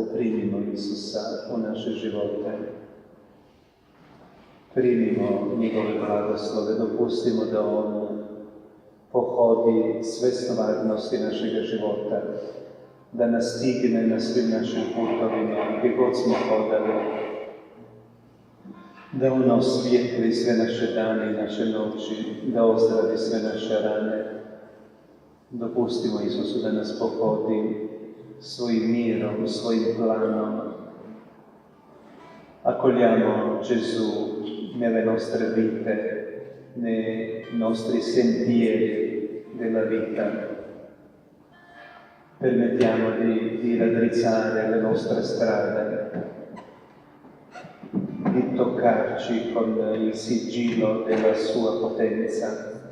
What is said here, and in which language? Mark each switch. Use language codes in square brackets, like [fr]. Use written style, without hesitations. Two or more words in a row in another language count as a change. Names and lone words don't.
[hr] Primimo Isusa u naše živote. Primimo njegove blagoslove, dopustimo da On pohodi sve stvarnosti našega života, da nas stigne na svim našim putovima, gdje god smo hodali, da On osvijetli sve naše dane i naše noći, da ozdravi sve naše rane. Dopustimo Isusu da nas pohodi svojim mirom, svojim planom. [it] Accogliamo Gesù nelle nostre vite, nei nostri sentieri della vita. Permettiamo di raddrizzare le nostre strade, di toccarci con il sigillo della sua potenza.